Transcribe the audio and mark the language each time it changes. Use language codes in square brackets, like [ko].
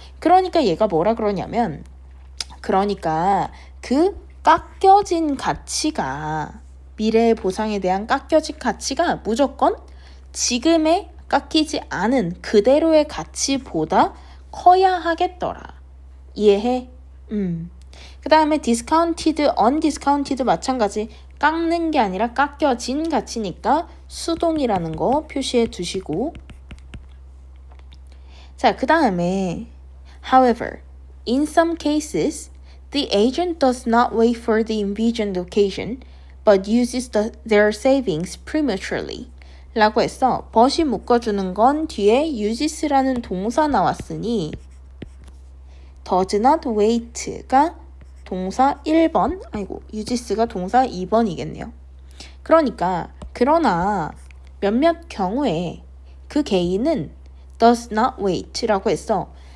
[ko] 그러니까 얘가 뭐라 그러냐면 그러니까 그 깎여진 가치가 미래의 보상에 대한 깎여진 가치가 무조건 지금의 깎이지 않은 그대로의 가치보다 커야 하겠더라. 이해해? 그 다음에 discounted, undiscounted 마찬가지. 깎는 게 아니라 깎여진 가치니까 수동이라는 거 표시해 두시고. 자, 그 다음에 [en] however, in some cases, the agent does not wait for the envisioned occasion, but uses their savings prematurely. [ko] 라고 했어. but이 묶어주는 건 뒤에 uses라는 동사 나왔으니 [en] does not wait [ko] 가 동사 1번, uses가 동사 2번이겠네요. 그러니까 그러나 몇몇 경우에 그 개인은 [en] does not wait [ko] 라고 했어.